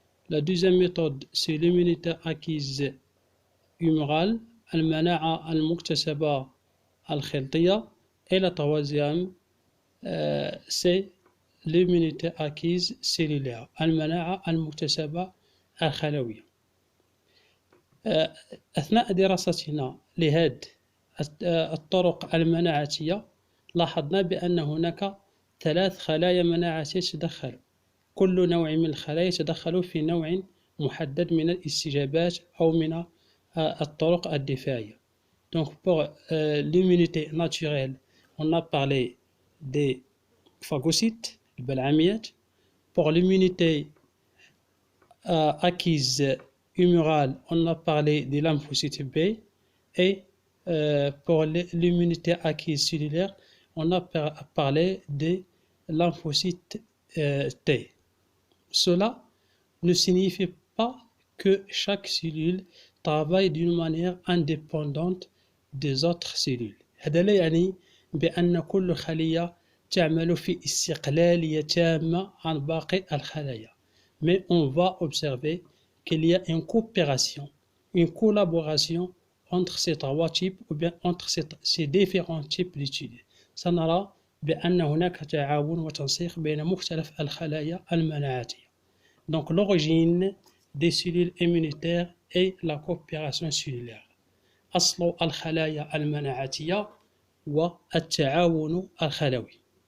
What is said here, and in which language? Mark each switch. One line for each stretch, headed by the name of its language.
French: La deuxième méthode, c'est l'immunité acquise humorale,
Arabic: المناعة المكتسبة الخلطية.
French: Et la troisième, c'est l'immunité acquise cellulaire,
Arabic: المناعة المكتسبة الخلوية. أثناء دراستنا لهذه الطرق المناعتية لاحظنا بأن هناك 3 خلايا مناعتية تتدخل. كل نوع من الخلايا يتدخل في نوع محدد من الاستجابات أو من الطرق الدفاعية.
French: Donc pour l'immunité naturelle, on a parlé des phagocytes, البلعميات. Pour l'immunité acquise humorale, on a parlé des lymphocytes B. Et pour l'immunité acquise cellulaire, on a parlé des lymphocytes T. Cela ne signifie pas que chaque cellule travaille d'une manière indépendante des autres cellules.
Arabic: هذا لا يعني بأن كل خلية تعمل في استقلالية تامة عن باقي الخلايا.
French: Mais on va observer qu'il y a une coopération, une collaboration entre ces trois types ou bien entre ces différents types d'études.
Arabic: سنرى بأن هناك تعاون وتنسيق بين مختلف الخلايا المناعتية.
French: Donc l'origine des cellules immunitaires et la coopération cellulaire.
Arabic: أصل الخلايا المناعتية والتعاون الخلوي.